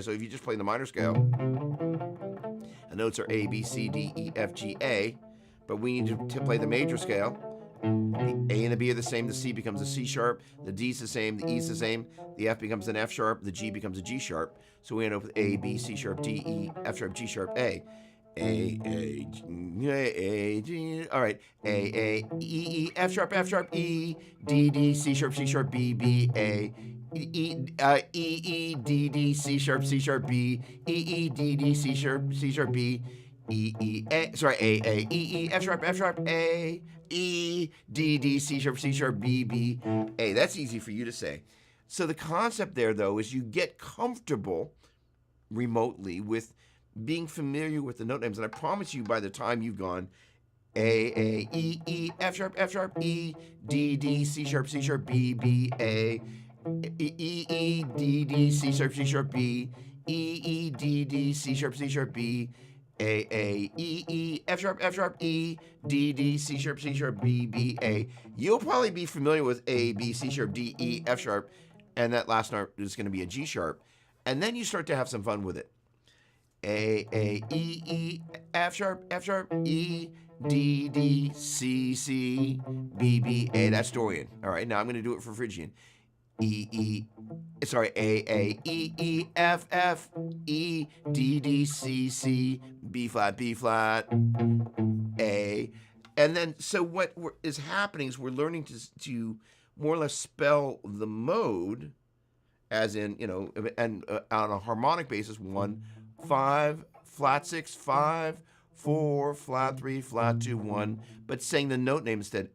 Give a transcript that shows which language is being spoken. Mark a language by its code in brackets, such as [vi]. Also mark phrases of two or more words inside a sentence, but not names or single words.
[en] So if you just play the minor scale, the notes are A, B, C, D, E, F, G, A, but we need to play the major scale. The A and the B are the same, the C becomes a C sharp, the D's the same, the E's the same, the F becomes an F sharp, the G becomes a G sharp. So we end up with A, B, C sharp, D, E, F sharp, G sharp, A. A, G, all right. A, E, F sharp, E, D, D, C sharp, B, B, A. E, D, D, C sharp, B, E, D, D, C sharp, B, A, E, F sharp, A, E, D, D, C sharp, B, B, A. That's easy for you to say. So the concept there, though, is you get comfortable remotely with being familiar with the note names. And I promise you, by the time you've gone A, E, F sharp, E, D, D, C sharp, B, B, A, E, D, D, C sharp, B, E, D, D, C sharp, B, A, E, F sharp, E, D, D, C sharp, B, B, A. You'll probably be familiar with A, B, C sharp, D, E, F sharp, and that last note is going to be a G sharp. And then you start to have some fun with it. A, E, F sharp, E, D, D, C, B, B, A. That's Dorian. All right, now I'm going to do it for Phrygian. A, E, F, E, D, D, C, B flat, A. And then, so what is happening is we're learning to more or less spell the mode, as in, and on a harmonic basis, 1, 5, flat 6, 5, 4, flat 3, flat 2, 1, but saying the note name instead.